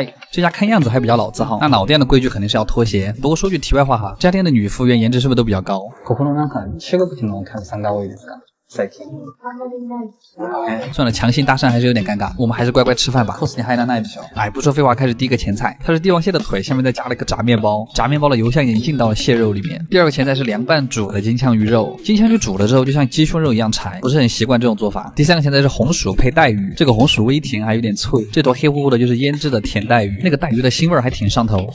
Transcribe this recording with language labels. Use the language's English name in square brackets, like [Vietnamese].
[Chinese] 这家看样子还比较老字号，那老店的规矩肯定是要脱鞋。不过说句题外话哈，这家店的女服务员颜值是不是都比较高？ [Japanese] ここのなんか中国人のお客さんが多いですか？ [Chinese] 算了，强行搭讪还是有点尴尬，我们还是乖乖吃饭吧。cos 你还拿那一小。不说废话，开始第一个前菜，它是帝王蟹的腿，下面再加了一个炸面包，炸面包的油香已经进到了蟹肉里面。第二个前菜是凉拌煮的金枪鱼肉，金枪鱼煮了之后就像鸡胸肉一样柴，不是很习惯这种做法。第三个前菜是红薯配带鱼，这个红薯微甜还有点脆，这坨黑乎乎的就是腌制的甜带鱼，那个带鱼的腥味还挺上头。